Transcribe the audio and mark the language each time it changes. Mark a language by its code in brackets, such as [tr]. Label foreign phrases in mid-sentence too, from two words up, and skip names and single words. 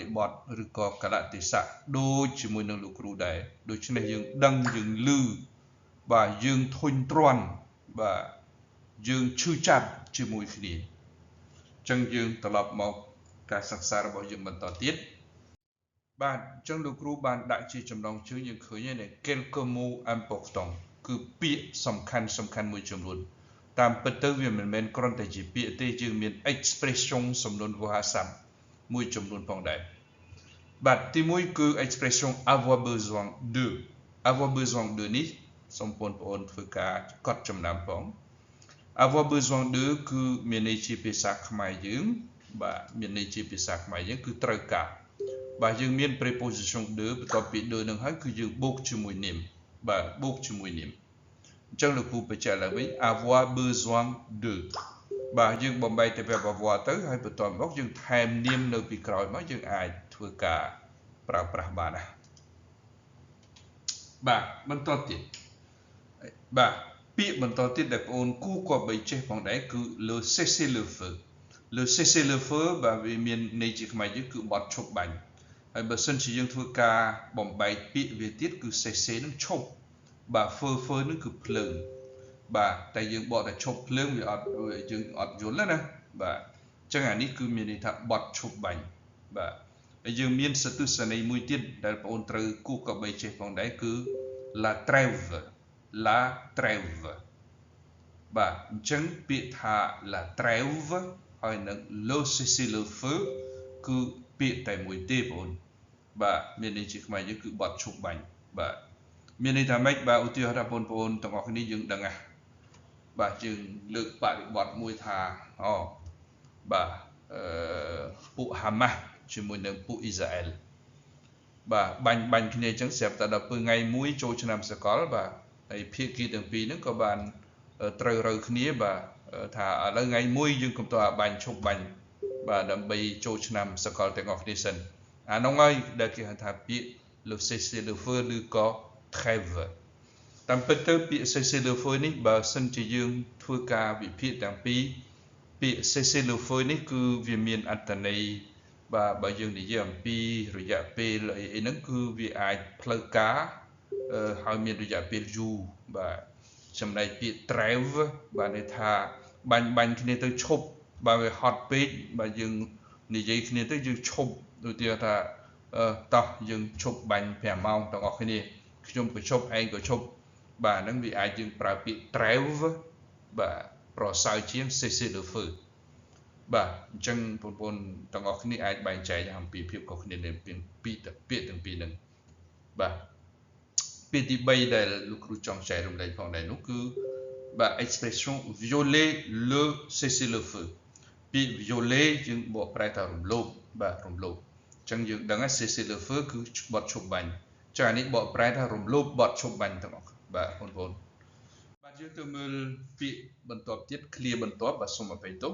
[km] បទឬក៏កលៈទេសៈដូចជាមួយនឹងលោកគ្រូដែរដូច្នេះយើងដឹងយើងឮបាទយើងធុញទ្រាន់បាទយើងឈឺចាប់ជាមួយ គ្នាអញ្ចឹងយើងត្រឡប់មកការសិក្សារបស់យើងបន្តទៀតបាទអញ្ចឹងលោកគ្រូបានដាក់ជាចំណងជើងយើងឃើញហើយ [fr] quelques mots importants [km] គឺពាក្យសំខាន់មួយចំនួនតាមពិតទៅវាមិនមែនគ្រាន់តែជាពាក្យទេយើងមាន expression សំនួនវោហារស័ព្ទមួយចំនួនផងដែរបាទទីមួយគឺ expression [fr] avoir besoin de avoir besoin de [km] នេះសូមបងប្អូនធ្វើការកត់ចំណាំផង [fr] avoir besoin de [km] គឺមានន័យជាភាសាខ្មែរយើងបាទមានន័យជាភាសាខ្មែរយើងគឺត្រូវការបាទ យើងមាន preposition de បន្ទាប់ពី de នឹងហើយគឺយើងបូកជាមួយនាមបាទបូកជាមួយនាមអញ្ចឹងលោកគ្រូបញ្ជាក់ឡើងវិញ [fr] avoir besoin de [km] បាទយើងបំបែកទៅ verb avoir ទៅហើយបន្ទាប់មកយើងថែមនាមនៅពីក្រោយមកយើងអាចធ្វើការប្រើប្រាស់បានណាបាទបន្តទៀតបាទពាក្យបន្តទៀតដែលបងប្អូនគូក៏បីចេះ ផងដែរគឺ [fr] le cesser le feu le cesser le feu [km] បាទវាមានន័យជាខ្មែរយើងគឺបទឈប់បាញ់ហើយបើសិនជាយើងធ្វើការបំបែកពាក្យវាទៀតគឺ cesser នឹងឈប់បាទ feu នឹងគឺភ្លើងបាទតែយើងបកតែឈប់ភ្លើងវាអត់យើងអត់យល់ណាបាទអញ្ចឹងអានេះគឺមានន័យថាបទឈប់បាញ់ បាទហើយយើងមានសទុសន័យមួយទៀតដែលបងប្អូនត្រូវគូក៏បីចេះផងដែរគឺ [fr] la trêve la trêve [km] បាទអញ្ចឹងពាក្យថា [fr] la trêve [km] ហើយនឹង [fr] le cesser le feu [km] គឺពាក្យតែមួយទេបងប្អូនបាទមានន័យជាខ្មែរយើងគឺបទ ឈប់បាញ់បាទមានន័យថាម៉េចបាទឧទាហរណ៍ថាបងប្អូនទាំងអស់គ្នាយើងដឹងណាបាទយើងលើកបរិបទមួយថាបាទពួកហាម៉ាស់ជាមួយនឹងពួកអ៊ីស្រាអែលបាទបាញ់ គ្នាអញ្ចឹងស្រាប់តែដល់ពេលថ្ងៃមួយចូលឆ្នាំសកលបាទហើយភាគីទាំងពីរហ្នឹងក៏បានត្រូវរើគ្នាបាទថាឥឡូវថ្ងៃមួយ យើងកុំតើបាញ់ឈប់បាញ់បាទដើម្បីចូលឆ្នាំសកលទាំងអស់គ្នាសិនអានោះហើយដែលគេហៅ ថាពាក្យ [fr] le cesser le feu [km] ឬក៏ trêve តាមពិតទៅពាក្យ [fr] cesser le feu [km] នេះបើសិនជាយើងធ្វើការវិភាគទាំងពីរពាក្យ [fr] cesser le feu [km] នេះគឺវាមានអត្ថន័យបាទបើយើងនិយាយអំពីរយៈពេលអីហ្នឹងគឺវាអាចផ្លូវការហើយមានរយៈពេលយូរបាទចំណែកពាក្យ trêve បាទន័យថាបាញ់គ្នាទៅឈប់ បើវាហត់ពេកបើយើងនិយាយគ្នាទៅយើងឈប់ដូចជាថាតោះយើងឈប់បាញ់5ម៉ោងទាំងអស់គ្នាខ្ញុំក៏ឈប់ឯងក៏ឈប់បាទហ្នឹងវាអាចយើងប្រើពាក្យ trêve បាទប្រសើរជាង [fr] cessez le feu [km] បាទអញ្ចឹងបងប្អូនទាំងអស់គ្នាអាចបែងចែកអំពីភាពខុសគ្នានៃពាក្យទាំងពីរហ្នឹងបាទពាក្យទី3ដែលលោកគ្រូចង់ចែករំលែកផងដែរ នោះគឺបាទ [fr] expression violer le cessez le feu [km] ពាក្យ violer យើងបកប្រែថារំលោភបាទរំលោភអញ្ចឹងយើងដឹងហើយ [fr] cessez le feu [km] គឺបទឈប់បាញ់ចា៎នេះបកប្រែថារំលោភបទឈប់បាញ់ទាំងអស់បាទបងប្អូនបាទយើងទៅមើលពាក្យបន្ទាប់ទៀត clear បន្ទាប់បាទសូមអភ័យទោស